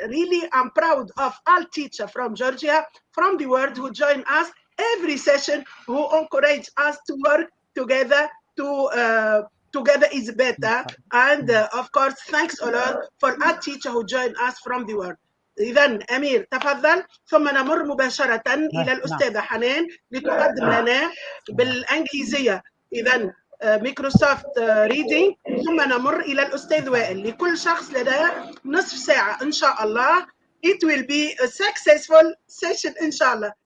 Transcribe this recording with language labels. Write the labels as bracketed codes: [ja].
[en] Really, I'm proud of all teachers from Georgia, from the world, who join us every session, who encourage us to work together. Together is better. And of course, thanks a lot for all teachers who join us from the world. [ar] إذا أمير تفضل، ثم نمر مباشرة إلى الأستاذة حنان لتقدم لنا بالإنجليزية إذا مايكروسوفت ريدينج، ثم نمر إلى الأستاذ وائل. لكل شخص لديه نصف ساعة إن شاء الله [en] it will be a successful session إن شاء الله.